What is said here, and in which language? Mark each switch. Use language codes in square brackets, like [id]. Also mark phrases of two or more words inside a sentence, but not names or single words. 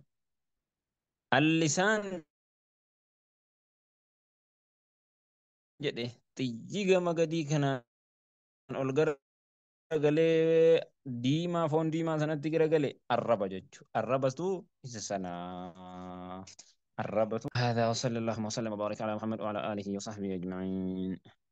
[om] Allisaan jedhe xiyyi gama gadii kanaan ol garagalee diimaa foon diimaa sanatti garagale arraba jechuudha. Arrabatu isa sanaa. [ar] الربط هذا وصلى الله وسلم وبارك على محمد وعلى آله وصحبه أجمعين.